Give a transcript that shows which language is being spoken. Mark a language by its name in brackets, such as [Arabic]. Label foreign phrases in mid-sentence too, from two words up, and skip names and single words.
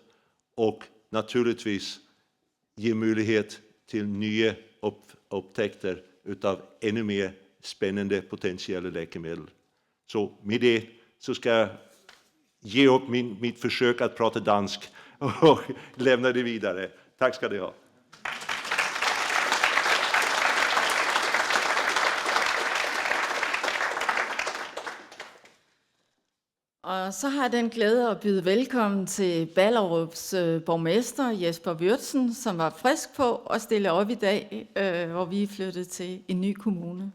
[Swedish] Och naturligtvis ge möjlighet till nya upptäckter utav ännu mer spännande potentiella läkemedel. Så med det så ska jag ge upp mitt försök att prata dansk och lämna det vidare. Tack ska ni ha. [Danish] Og så har jeg den glæde at byde velkommen til Ballerups borgmester Jesper Würtzen, som var frisk på at stille op i dag, hvor vi er flyttet til en ny kommune.